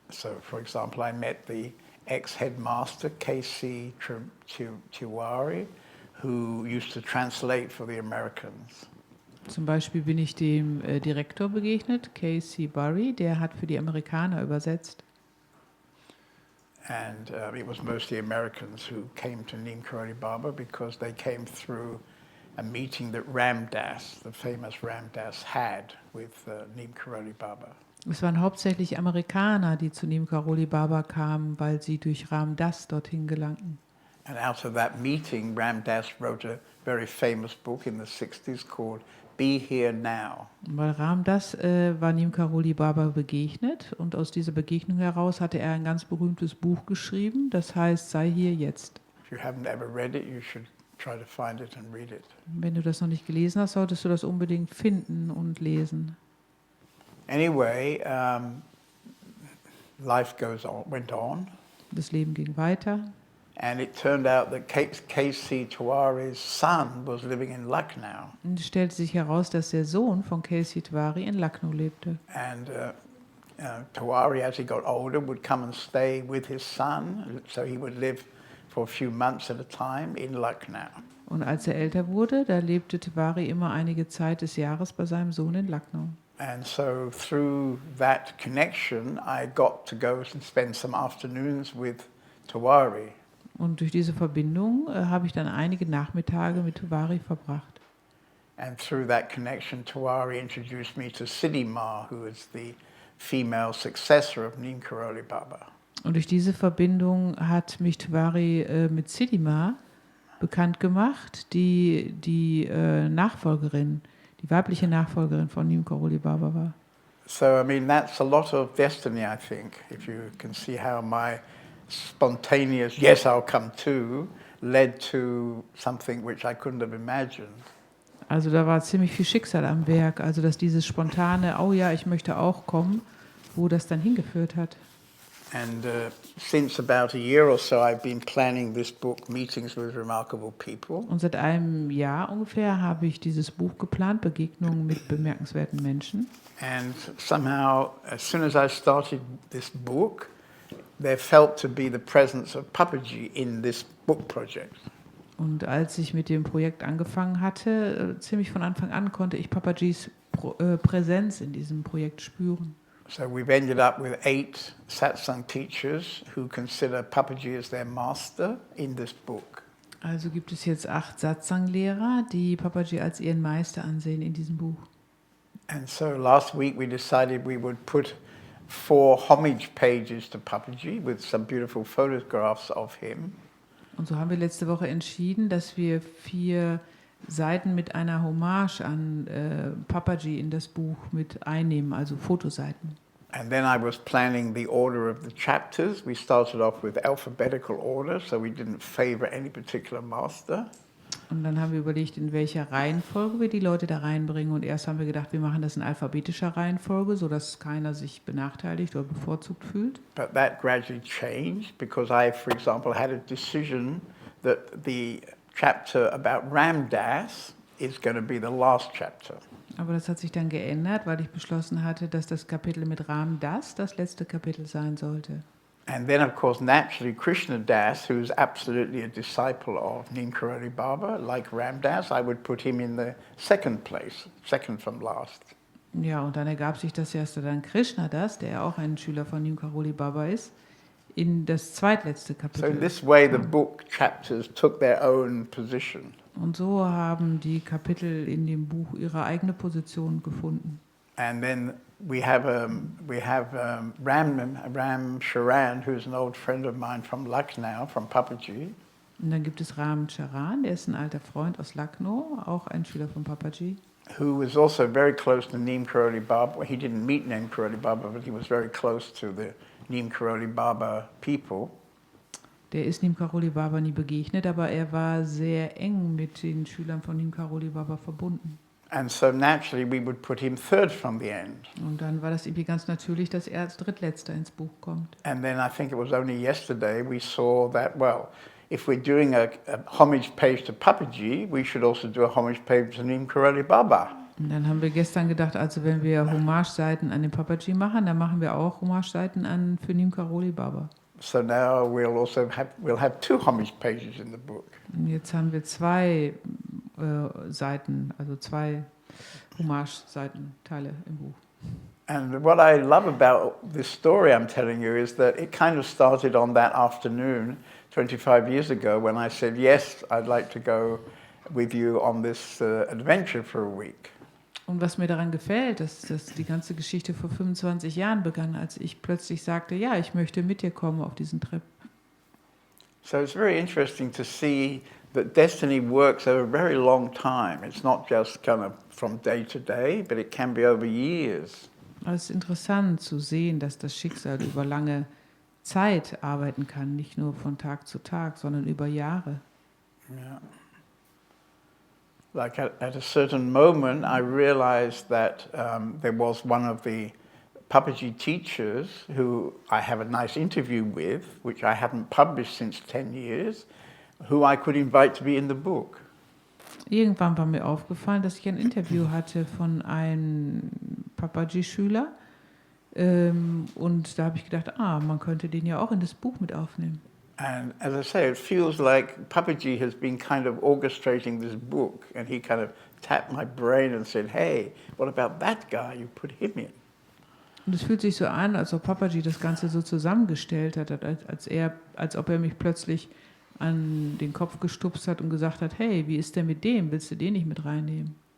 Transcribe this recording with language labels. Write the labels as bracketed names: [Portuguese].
[English] So, for example, I met the ex-headmaster, K.C. Tiwari, who used to translate for the Americans. [German] Zum Beispiel bin ich dem Direktor begegnet, K.C. Barry, der hat für die Amerikaner übersetzt. [English] And it was mostly Americans who came to Neem Karoli Baba because they came through a meeting that Ram Dass, the famous Ram Dass, had with Neem Karoli Baba. [German] Es waren hauptsächlich Amerikaner, die zu Neem Karoli Baba kamen, weil sie durch Ram Dass dorthin gelangten. [English] And out of that meeting, Ram Dass wrote a very famous book in the 60s called Be Here Now. [German] Weil Ram Dass war Neem Karoli Baba begegnet und aus dieser Begegnung heraus hatte er ein ganz berühmtes Buch geschrieben, das heißt Sei hier jetzt. [English] If you haven't ever read it, you should try to find it and read it. [German] Wenn du das noch nicht gelesen hast, solltest du das unbedingt finden und lesen. [English] Anyway, life went on, [German] Das Leben ging weiter. [English] and it turned out that K.C. Tiwari's son was living in Lucknow. [German] Und es stellte sich heraus, dass der Sohn von K.C. Tiwari in Lucknow lebte. [English] And Tiwari, as he got older, would come and stay with his son, so he would live for a few months at a time in Lucknow. [German] Und als er älter wurde, da lebte Tiwari immer einige Zeit des Jahres bei seinem Sohn in Lucknow. [English] And so through that connection, I got to go and spend some afternoons with Tiwari. [German] Und durch diese Verbindung habe ich dann einige Nachmittage mit Tiwari verbracht. [English] And through that connection, Tiwari introduced me to Siddhi Ma, who is the female successor of Neem Karoli Baba. [German] Und durch diese Verbindung hat mich Tiwari mit Siddhima bekannt gemacht, die Nachfolgerin, die weibliche Nachfolgerin von Neem Karoli Baba war. [English] So, I mean, that's a lot of destiny, I think, if you can see how my spontaneous, yes, I'll come too, led to something which I couldn't have imagined. [German] Also da war ziemlich viel Schicksal am Werk. Also dass dieses spontane, oh ja, ich möchte auch kommen, wo das dann hingeführt hat. [English] And since about a year or so, I've been planning this book, Meetings with Remarkable People. [German] Und seit einem Jahr ungefähr habe ich dieses Buch geplant, Begegnungen mit bemerkenswerten Menschen. [English] And somehow, as soon as I started this book, there felt to be the presence of Papaji in this book project. [German] Und als ich mit dem Projekt angefangen hatte, ziemlich von Anfang an konnte ich Papajis Präsenz in diesem Projekt spüren. [English] So we've ended up with 8 Satsang teachers who consider Papaji as their master in this book. [German] Also gibt es jetzt 8 Satsang-Lehrer, die Papaji als ihren Meister ansehen in diesem Buch. [English] And so last week we decided we would put 4 homage pages to Papaji with some beautiful photographs of him. [German] Und so haben wir letzte Woche entschieden, dass wir 4 Seiten mit einer Hommage an Papaji in das Buch mit einnehmen, also Fotoseiten. [English] And then I was planning the order of the chapters. We started off with alphabetical order, so we didn't favor any particular master. [German] Und dann haben wir überlegt, in welcher Reihenfolge wir die Leute da reinbringen. Und erst haben wir gedacht, wir machen das in alphabetischer Reihenfolge, sodass keiner sich benachteiligt oder bevorzugt fühlt. [English] But that gradually changed because I, for example, had a decision that the chapter about Ram Das is going to be the last chapter. [German] Aber das hat sich dann geändert, weil ich beschlossen hatte, dass das Kapitel mit Ram Das letzte Kapitel sein sollte. [English] And then, of course, naturally, Krishna Das, who's absolutely a disciple of Neem Karoli Baba, like Ram Das, I would put him in the second place, second from last. [German] Ja, und dann ergab sich das erste dann Krishna Das, der ja auch ein Schüler von Neem Karoli Baba ist, in das zweitletzte [English] So [German] Kapitel. [English] in this way, the book chapters took their own position. [German] Und so haben die Kapitel in dem Buch ihre eigene Position gefunden. [English] And then we have Ram Sharan, who's an old friend of mine from Lucknow, from Papaji. [German] Und dann gibt es Ram Charan, der ist ein alter Freund aus Lucknow, auch ein Schüler von Papaji. [English] Who was also very close to Neem Karoli Baba. Well, he didn't meet Neem Karoli Baba, but he was very close to the Neem Karoli Baba people. [German] Der ist Neem Karoli Baba nie begegnet, aber er war sehr eng mit den Schülern von Neem Karoli Baba verbunden. [English] And so naturally we would put him third from the end. [German] Und dann war das irgendwie ganz natürlich, dass er als Drittletzter ins Buch kommt. [English] And then I think it was only yesterday we saw that, well, if we're doing a homage page to Papaji, we should also do a homage page to Neem Karoli Baba. [German] Und dann haben wir gestern gedacht, also wenn wir Hommage-Seiten an den Papaji machen, dann machen wir auch Hommage-Seiten an für Neem Karoli Baba. [English] So now we'll have 2 homage pages in the book. [German] Und jetzt haben wir 2 Seiten, also 2 Hommage-Seitenteile im Buch. [English] And what I love about this story I'm telling you is that it kind of started on that afternoon 25 years ago when I said, yes, I'd like to go with you on this adventure for a week. [German] Und was mir daran gefällt, dass die ganze Geschichte vor 25 Jahren begann, als ich plötzlich sagte, ja, ich möchte mit dir kommen auf diesen Trip. [English] So it's very interesting to see that destiny works over a very long time. It's not just kind of from day to day, but it can be over years. [German] Es ist interessant zu sehen, dass das Schicksal über lange Zeit arbeiten kann, nicht nur von Tag zu Tag, sondern über Jahre. [English] Yeah. Like at a certain moment, I realized that there was one of the Papaji teachers who I have a nice interview with, which I haven't published since 10 years, who I could invite to be in the book. [German] Irgendwann war mir aufgefallen, dass ich ein Interview hatte von einem Papaji-Schüler. Und da habe ich gedacht, man könnte den ja auch in das Buch mit aufnehmen. [English] And as I say, it feels like Papaji has been kind of orchestrating this book, and he kind of tapped my brain and said, hey, what about that guy? You put him in. [German] Und es fühlt sich so an, als ob Papaji das Ganze so zusammengestellt hat, als ob er mich plötzlich an den Kopf gestupst hat und gesagt hat, hey, wie ist der mit dem? Willst du den nicht mit reinnehmen?